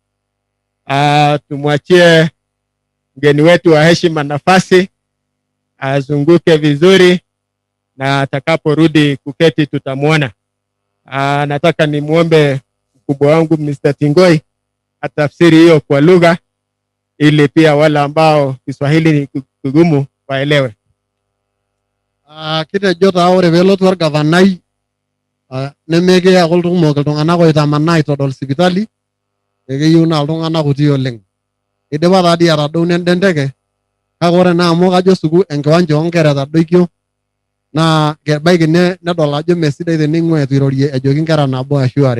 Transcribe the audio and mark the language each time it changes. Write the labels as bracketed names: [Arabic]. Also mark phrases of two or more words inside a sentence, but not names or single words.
[Swahili] Tumwachie mgeni wetu wa heshima nafasi azunguke vizuri, na atakaporudi kuketi tutamuona. Nataka nimuombe mkubwa wangu Mr. Tingoi atafsiri hiyo kwa lugha, ili pia wale ambao Kiswahili ni kigumu waelewe. [Masai] Kitejo taa ore peelotu orgavanai nemekeya iltung'anak iltung'anak oitamanaa aitodol sipitali, ekeyieu naa iltung'anak kuti oleng. Idipa taadii atadou nenda enteke, kake ore naa amu kajo suku enkiwanja oonkera etadoikio, naa kebaiki nedol ajo mesidai tening'ua etu irorie ejoki nkera nabo ashu are.